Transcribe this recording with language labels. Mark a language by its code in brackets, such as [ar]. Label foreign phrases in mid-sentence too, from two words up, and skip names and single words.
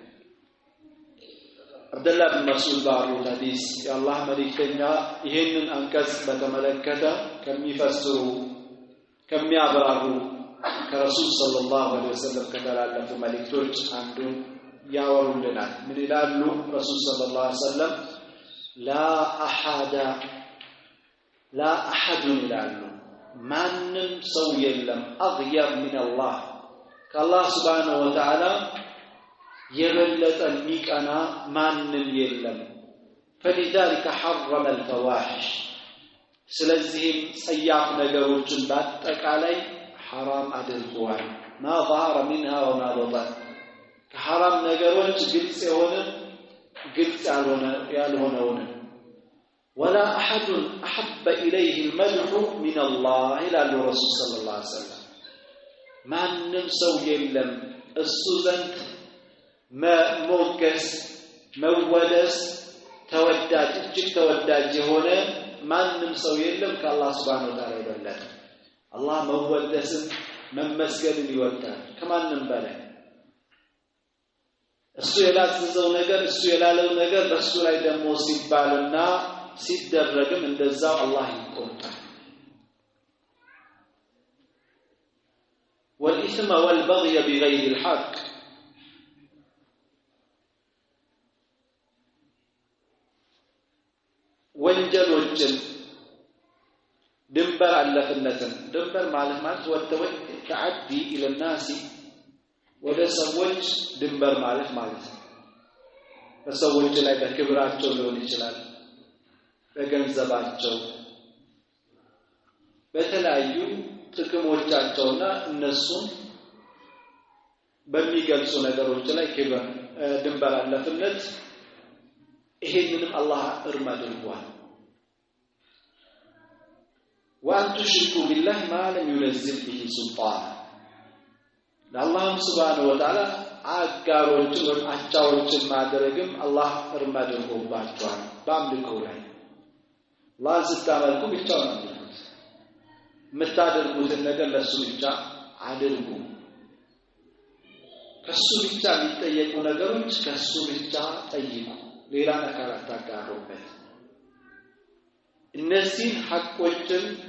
[am] አብደላህ ብን መስዑድ ባሩት ሐዲስ የአላህ መልእክተኛ ይሄንን አንቀጽ በተመለከተ ከሚፈስሩ ከሚያብራሩ ከረሱል ሰለላሁ ዐለይሂ ወሰለም ከተላለፉ መልእክቶች አንዱን ያወሩልናል ምን ይላሉ ረሱል ሰለላሁ ዐለይሂ ወሰለም [ar] لا احد [am] ይላሉ ማንም ሰው የለም [ar] أغير من الله [am] ከአላህ [ar] سبحانه وتعالى [am] የበለጠ ሚቀና ማንም የለም [ar] فلذلك حرم الفواحش [am] ስለዚህ ጸያፍ ነገሮችን [ar] በአጠቃላይ حرام አድርጓል ما ظهر منها وما بطن [am] ከሐራም ነገሮች ግልጽ የሆነ ግልጽ ያልሆነውን [ar] ولا احد احب اليه المدح من الله الى الرسول صلى الله عليه وسلم [am] ማንም ሰው የለም እሱ ዘንድ መሞገስ መወደስ ተወዳጅ እጅግ ተወዳጅ የሆነ ማንም ሰው የለም ከአላህ [ar] سبحانه وتعالى [am] ይበልጣል አላህ መወደስን መመስገንን ይወዳል ከማንም በላይ እሱ የላዘዘው ነገር እሱ የላለው ነገር በሱ ላይ ደግሞ ሲባልና ሲደረግም እንደዛው አላህ ይቆጣል [ar] والإثم والبغي بغير الحق [am] ወንጀሎች ወንጀሎችን ድንበር አለፍነትን ድንበር ማለት ወተወት [ar] تعدي إلى الناس [am] ወደ ሰዎች ድንበር ማለት ነው በሰዎች ላይ በክብራቸው ሊሆን ይችላል በገንዘባቸው በተለያዩ ጥቅሞቻቸውና እነሱን በሚገልጹ ነገሮች ላይ ክብር ድንበር አለፍነት ይሄንንም አላህ እርም አድርጓል [ar] وأن تشركوا بالله ما لم ينزل به سلطان الله سبحانه وتعالى [am] አጋሮችን አቻዎችን ማድረግም አላህ እርም አድርጎባቸዋል በአምልኮ ላይ አላህ ስታመልኩ ብቻውን አምልኩት የምታደርጉትን ነገር ለሱ ብቻ አድርጉ ከሱ ብቻ የሚጠየቁ ነገሮች ከሱ ብቻ ጠይቁ ሌላ ነገር አታጋሩበት እነዚህ ሐቆችን